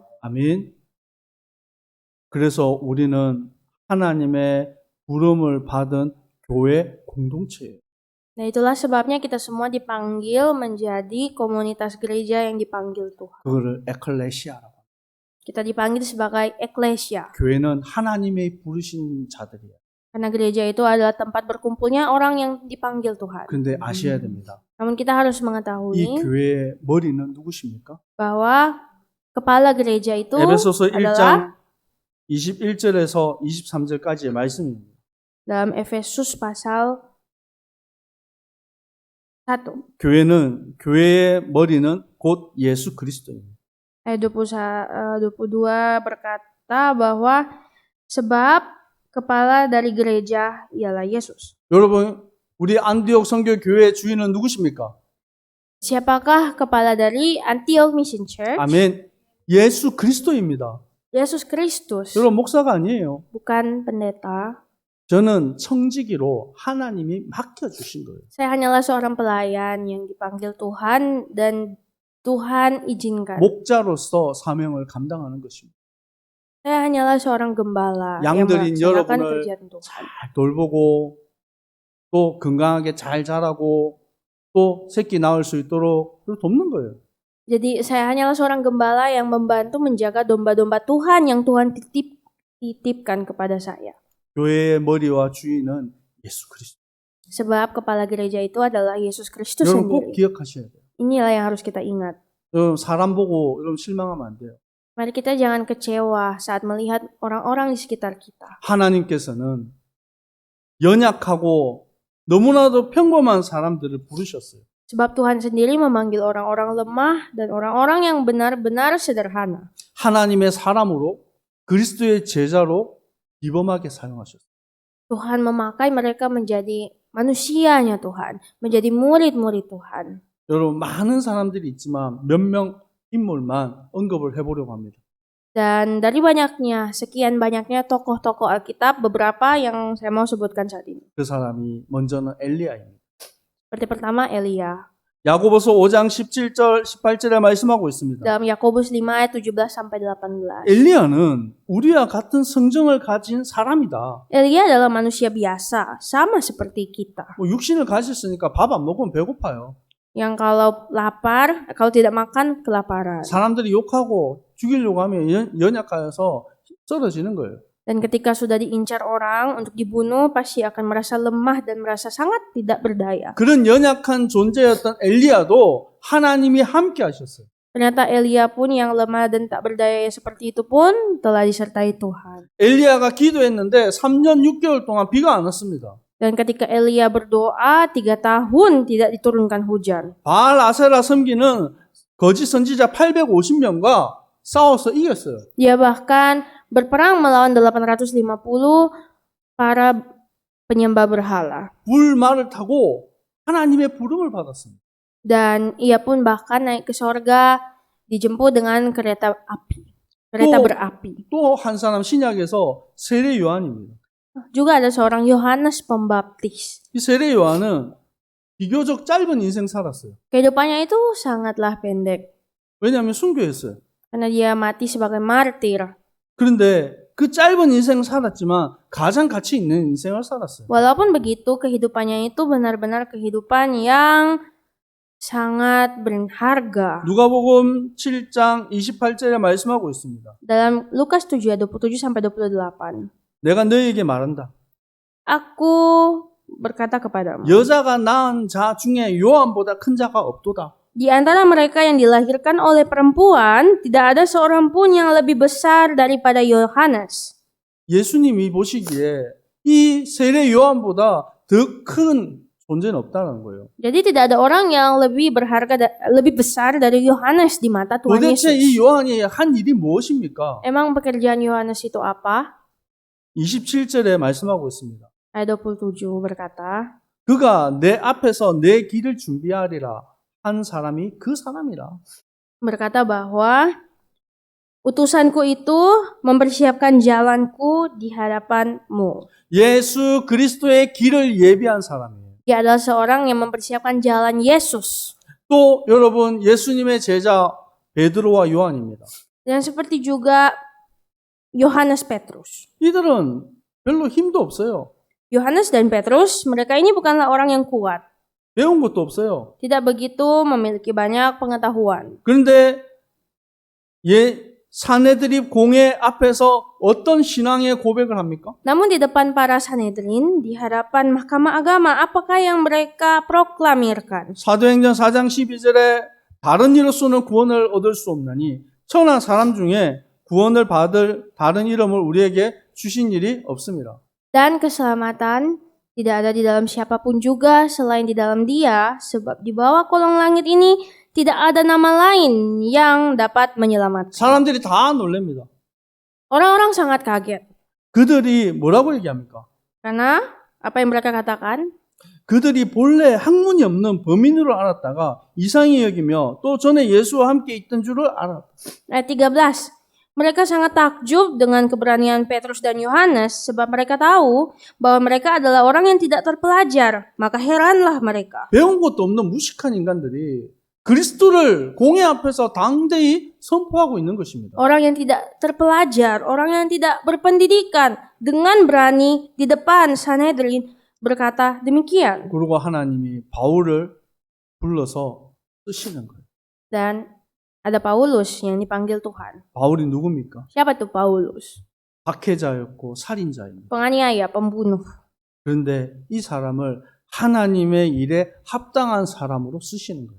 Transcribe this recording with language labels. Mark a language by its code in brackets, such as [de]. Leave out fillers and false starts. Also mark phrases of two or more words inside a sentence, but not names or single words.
[ko] 아멘. 그래서 우리는 하나님의 부름을 받은 교회 공동체예요. [id] Nah itulah sebabnya kita semua dipanggil menjadi komunitas gereja yang dipanggil Tuhan. [ko] 그거를 에클레시아라고. [id] Kita dipanggil sebagai eklesia. [ko] 교회는 하나님의 부르신 자들이에요. [id] Karena gereja itu adalah tempat berkumpulnya orang yang dipanggil Tuhan. [ko] 근데 아셔야 됩니다. [id] Namun kita harus [ko] 이 [id] mengetahui [ko] 교회의 머리는 누구십니까? [id] bahwa kepala gereja itu [ko] 에베소서 [id] adalah [ko] 1장 21절에서 23절까지의 말씀입니다. [id] dalam Efesus pasal 1 [ko] 교회의 머리는 곧 예수 그리스도입니다. [id] ayat 22 berkata bahwa sebab kepala dari gereja ialah Yesus. [ko] 여러분, 우리 안디옥 선교 교회의 주인은 누구십니까? [id] Siapakah kepala dari Antioch Mission Church? [ko] 아멘. 예수 그리스도입니다. [id] Yesus Kristus, [ko] 여러분 목사가 아니에요. [id] bukan pendeta. [ko] 저는 청지기로 하나님이 맡겨주신 거예요. [id] Saya hanyalah seorang pelayan yang dipanggil Tuhan dan Tuhan izinkan. [ko] 목자로서 사명을 감당하는 것입니다. [id] Saya hanyalah seorang gembala yang [ko] 양들인 [id] melaksanakan [ko] 여러분을 [id] kerjaan Tuhan. [ko] 잘 돌보고 또 건강하게 잘 자라고 또 새끼 낳을 수 있도록 돕는 거예요. [id] Jadi saya hanyalah seorang gembala yang membantu menjaga domba-domba Tuhan yang Tuhan titipkan kepada saya. [ko] 교회의 머리와 주인은 예수 그리스도. [id] Sebab kepala gereja itu adalah Yesus Kristus [ko] 여러분 꼭 [id] sendiri. [ko] 기억하셔야 돼요. [id] Inilah yang harus kita ingat. [ko] 여러분 사람 보고 여러분 실망하면 안 돼요. [id] Mari kita jangan kecewa saat melihat orang-orang di sekitar kita. [ko] 하나님께서는 연약하고 너무나도 평범한 사람들을 부르셨어요. [id] Sebab Tuhan sendiri memanggil orang-orang lemah dan orang-orang yang benar-benar sederhana. [ko] 하나님의 사람으로 그리스도의 제자로 기범하게 사용하셨어요. [id] Tuhan memakai mereka menjadi manusianya Tuhan, menjadi murid-murid Tuhan. [ko] 여러분 많은 사람들이 있지만 몇 명 인물만 언급을 해보려고 합니다. [id] Dan dari banyaknya, sekian banyaknya tokoh-tokoh Alkitab, beberapa yang saya mau sebutkan saat ini. [ko] 그 사람이 먼저는 엘리야입니다. [id] Seperti pertama Elia. [ko] 야고보서 5장 17절 18절에 말씀하고 있습니다. [id] Dalam Yakobus 5 ayat 17 sampai 18. [ko] 엘리야는 우리와 같은 성정을 가진 사람이다. [id] Elia adalah manusia biasa, sama seperti kita. [ko] 뭐 육신을 가졌으니까 밥 안 먹으면 배고파요. [id] Yang kalau lapar, kalau tidak makan kelaparan. [ko] 사람들이 욕하고 죽이려고 하면 연약하여서 쓰러지는 거예요. [id] Dan ketika sudah diincar orang untuk dibunuh, pasti akan merasa lemah dan merasa sangat tidak berdaya. [ko] 그런 연약한 존재였던 엘리야도 하나님이 함께 하셨어요. [id] Ternyata Elia pun yang lemah dan tak berdaya seperti itu pun telah disertai Tuhan. [ko] 엘리야가 기도했는데 3년 6개월 동안 비가 안 왔습니다. [id] Dan ketika Elia berdoa 3 tahun tidak diturunkan hujan. [ko] 바알 아세라 섬기는 거짓 선지자 850명과 싸워서 이겼어요. [id] Dia bahkan berperang melawan 850 para penyembah berhala. [ko] 불말을 타고 하나님의 부름을 받았습니다. [id] Dan ia pun bahkan naik ke sorga dijemput dengan kereta api. Kereta Oh. berapi. [ko] 또 한 사람 신약에서 세례 요한입니다. [id] Juga ada seorang Yohanes Pembaptis. [ko] 이 세례 요한은 비교적 짧은 인생 살았어요. [id] Kehidupannya itu sangatlah pendek. [ko] 왜냐하면 순교했어요. [id] Karena dia mati sebagai martir. [ko] 그런데 그 짧은 인생 살았지만 가장 가치 있는 인생을 살았어요. [id] Walaupun begitu, kehidupannya itu benar-benar kehidupan yang sangat berharga. [ko] 누가복음 7장 28절에 말씀하고 있습니다. [id] Dalam Lukas 7 ayat 27 sampai 28. [ko] 내가 너희에게 말한다. [id] Aku berkata kepadamu, [ko] 여자가 낳은 자 중에 요한보다 큰 자가 없도다. [id] di antara mereka yang dilahirkan oleh perempuan, tidak ada seorang pun yang lebih besar daripada Yohanes. [ko] 예수님이 보시기에 이 세례 요한보다 더 큰 존재는 없다는 거예요. [id] Jadi tidak ada orang yang lebih berharga, lebih besar dari Yohanes di mata Tuhan [ko] 도대체 이 [id] Yesus. [ko] 요한이 한 일이 무엇입니까? [id] Emang pekerjaan Yohanes itu apa? [ko] 27절에 말씀하고 있습니다. [id] Ayat 27 berkata, [ko] 그가 내 앞에서 내 길을 준비하리라 한 사람이 그 사람이라. [id] berkata bahwa utusanku itu mempersiapkan jalanku di hadapanmu. [ko] 예수 그리스도의 길을 예비한 사람이에요. [id] Dia adalah seorang yang mempersiapkan jalan Yesus. [ko] 또 여러분 예수님의 제자 베드로와 요한입니다. [id] Dan seperti juga Yohanes Petrus. [ko] 이들은 별로 힘도 없어요. [id] Yohanes dan Petrus, mereka ini bukanlah orang yang kuat. [ko] 배운 것도 없어요. [id] Tidak begitu memiliki banyak pengetahuan. [ko] 그런데 사내들이 공회 앞에서 어떤 신앙의 고백을 합니까? [id] Namun di depan para Sanhedrin, di hadapan mahkamah agama, apakah yang mereka proklamirkan? [ko] 사도행전 4장 12절에 다른 이로서는 구원을 얻을 수 없나니 천한 사람 중에 구원을 받을 다른 이름을 우리에게 주신 일이 없습니다. [id] Dan keselamatan tidak ada di dalam siapapun juga selain di dalam Dia, sebab di bawah kolong langit ini tidak ada nama lain yang dapat menyelamatkan. [ko] 사람들이 다 놀랍니다. [id] Orang-orang sangat kaget. [ko] 그들이 뭐라고 얘기합니까? [id] Karena apa yang mereka katakan? [ko] 그들이 본래 학문이 없는 범인으로 알았다가 이상히 여기며 또 전에 예수와 함께 있던 줄을 알았다. [id] Ayat 13. Mereka sangat takjub dengan keberanian Petrus dan Yohanes sebab mereka tahu bahwa mereka adalah orang yang tidak terpelajar. Maka heranlah mereka. [ko] 배운 것도 없는 무식한 인간들이 그리스도를 공회 앞에서 당대히 선포하고 있는 것입니다. [id] Orang yang tidak terpelajar, orang yang tidak berpendidikan dengan berani di depan Sanhedrin berkata demikian. [ko] 그리고 하나님이 바울을 불러서 쓰시는 거예요. [id] Dan ada Paulus yang dipanggil Tuhan. [ko] 바울이 누굽니까? [id] Siapa tuh Paulus? [ko] 박해자였고 살인자입니다. [id] Penganiaya, pembunuh. [ko] 그런데 이 사람을 하나님의 일에 합당한 사람으로 쓰시는 거예요.